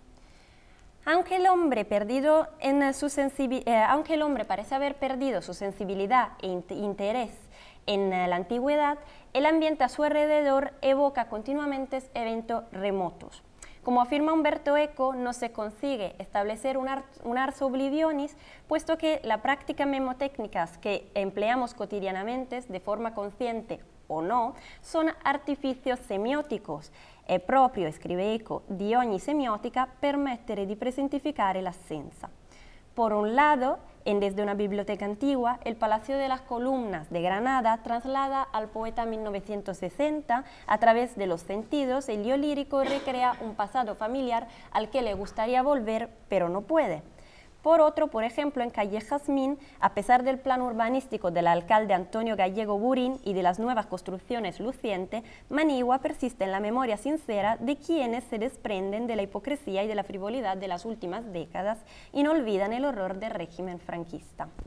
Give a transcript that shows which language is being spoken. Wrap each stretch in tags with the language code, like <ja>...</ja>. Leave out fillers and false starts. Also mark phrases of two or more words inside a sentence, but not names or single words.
<es>Aunque el hombre parece haber perdido su sensibilidad e interés en la antigüedad, el ambiente a su alrededor evoca continuamente eventos remotos. Como afirma Umberto Eco, no se consigue establecer un</es> <la>ars oblivionis,</la> <es>puesto que las prácticas memotécnicas que empleamos cotidianamente, de forma consciente o no, son artificios semióticos.</es> <it>È proprio, scrive Eco, di ogni semiotica permettere di presentificare l'assenza.</it> <es>Por un lado, desde una biblioteca antigua, el Palacio de las Columnas de Granada traslada al poeta 1960, a través de los sentidos, el lío lírico recrea un pasado familiar al que le gustaría volver, pero no puede. Por otro, por ejemplo, en Calle Jazmín, a pesar del plan urbanístico del alcalde Antonio Gallego Burín y de las nuevas construcciones lucientes, Manigua persiste en la memoria sincera de quienes se desprenden de la hipocresía y de la frivolidad de las últimas décadas y no olvidan el horror del régimen franquista.</es>